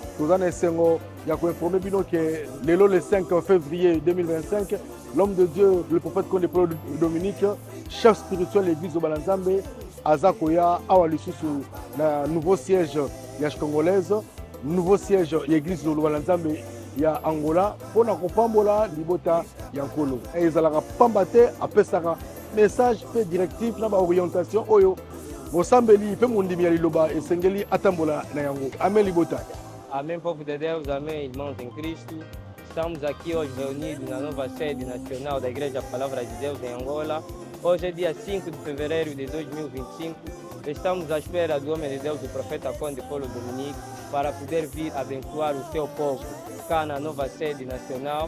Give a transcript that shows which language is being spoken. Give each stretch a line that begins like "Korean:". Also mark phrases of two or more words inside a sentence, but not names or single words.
French: Tous allés
Lingala: sengo ya ko
French: informer bino que le 5 février 2025, l'homme de Dieu, le prophète Condé Dominique, chef spirituel de l'église du Balanzambe,
Lingala: Azakoya awa lisusu na
French: nouveau siège ya Congolaise, nouveau siège ya église de Lubanzambe ya Angola pour
Lingala: na kopambola libota ya nkolo. Ezalaka pambate apesaka message pe directif na
French: ba orientation
Lingala: oyo bosambeli pe mondimi ya liloba esengeli atambola na yango. Amen libota.
Portuguese: Amém, povo de Deus, amém, irmãos em Cristo. Estamos aqui hoje reunidos na nova sede nacional da Igreja Palavra de Deus em Angola. Hoje é dia 5 de fevereiro de 2025. Estamos à espera do homem de Deus, o profeta Conde Paulo Dominique, para poder vir abençoar o seu povo cá na nova sede nacional.